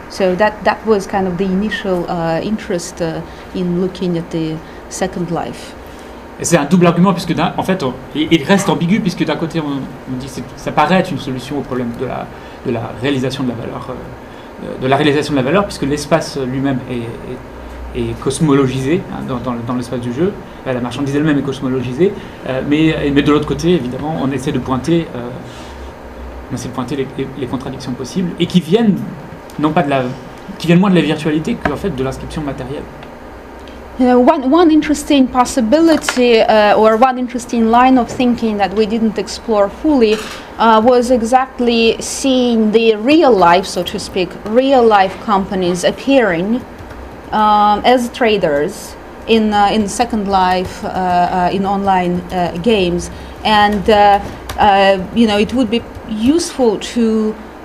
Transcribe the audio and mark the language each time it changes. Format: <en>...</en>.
<en>So that was kind of the initial interest in looking at the second life.</en> <fr>Et c'est un double argument, puisque en fait il reste ambigu, puisque d'un côté on dit que ça paraît être une solution au problème de la réalisation de la valeur, puisque l'espace lui-même est cosmologisé, hein, dans l'espace du jeu, la marchandise elle-même est cosmologisée, mais de l'autre côté, évidemment, on essaie de pointer, les contradictions possibles, et qui viennent moins de la virtualité que en fait de l'inscription matérielle.</fr> <en>One interesting possibility or one interesting line of thinking that we didn't explore fully was exactly seeing the real life, so to speak, real life companies appearing as traders in Second Life, in online games, and you know, it would be useful to</en>